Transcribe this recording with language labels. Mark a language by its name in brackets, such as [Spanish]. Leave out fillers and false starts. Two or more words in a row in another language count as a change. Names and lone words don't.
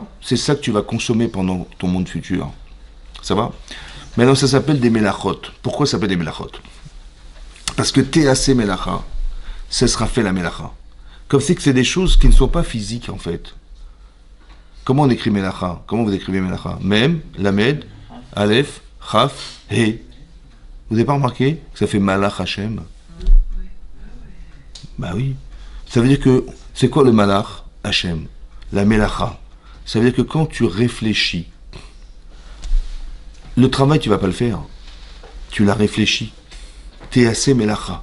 [French] C'est ça que tu vas consommer pendant ton monde futur. Ça va? Maintenant, ça s'appelle des melachot. Pourquoi ça s'appelle des melachot? Parce que T.A.C. melacha, ça sera fait la melacha. Comme c'est que c'est des choses qui ne sont pas physiques, en fait. Comment on écrit melacha? Comment vous écrivez melacha? [Hebrew] מם, למד, אלף, כף, [French] he. Vous n'avez pas remarqué que ça fait [Hebrew] מלאך השם? [French] Bah oui. Ça veut dire que, c'est quoi le [Hebrew] מלאך השם? [French] La melacha. Ça veut dire que quand tu réfléchis, le travail, tu ne vas pas le faire. Tu l'as réfléchi. T.A.C. melacha.